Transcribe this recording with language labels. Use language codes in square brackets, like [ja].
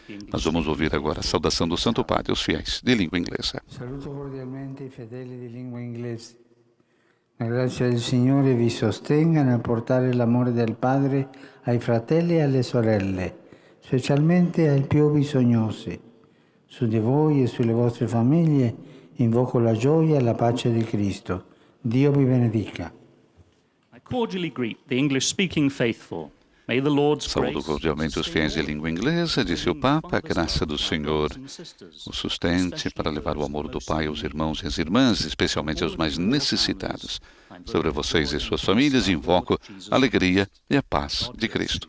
[pt] Nós vamos ouvir agora a saudação do Santo Padre aos fiéis de língua inglesa. [it] Saluto cordialmente i fedeli di lingua inglese. La grazia del Signore vi sostenga nel portare l'amore del Padre ai fratelli e alle sorelle, specialmente ai più bisognosi. Su di voi e sulle vostre famiglie invoco la gioia e la pace di Cristo. Dio vi benedica. [en] I cordially greet the English-speaking faithful. [pt] Saúdo cordialmente os fiéis de língua inglesa, disse o Papa, a graça do Senhor o sustente para levar o amor do Pai aos irmãos e às irmãs, especialmente aos mais necessitados. Sobre vocês e suas famílias, invoco a alegria e a paz de Cristo.